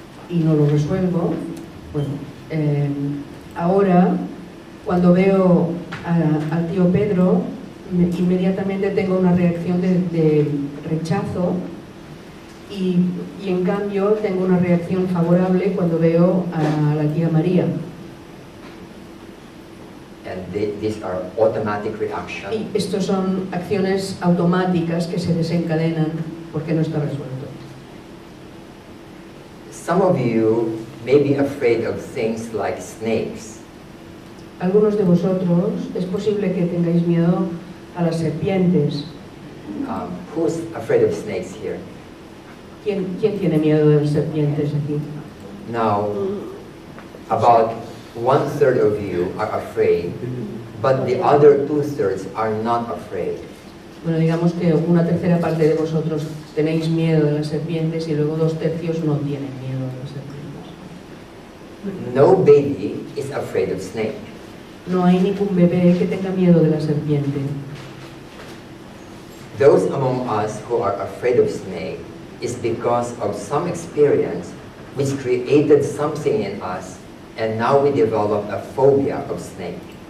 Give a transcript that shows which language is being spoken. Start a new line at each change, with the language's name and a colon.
Spanish: y no lo resuelvo, bueno, ahora cuando veo al tío Pedro inmediatamente tengo una reacción de rechazo y en cambio tengo una reacción favorable cuando veo a la tía María.
English: And these are automatic reactions.
Spanish: Y estos son acciones automáticas que se desencadenan porque no está resuelto.
English: Some of you may be afraid of things like snakes.
Spanish: Algunos de vosotros es posible que tengáis miedo a las serpientes.
English: Who's afraid of snakes here?
Spanish: ¿Quién tiene miedo de las serpientes aquí?
English: Now, about 1/3 of you are afraid, but the other 2/3 are not afraid.
Spanish: Bueno, digamos que una tercera parte de vosotros tenéis miedo de las serpientes y luego 2/3 no tienen miedo de las serpientes.
English: No baby is afraid of snake.
Spanish: No hay ningún bebé que tenga miedo de la serpiente.
English: Those among us who are afraid of snake is because of some experience which created something in us, and now we develop a phobia of snake.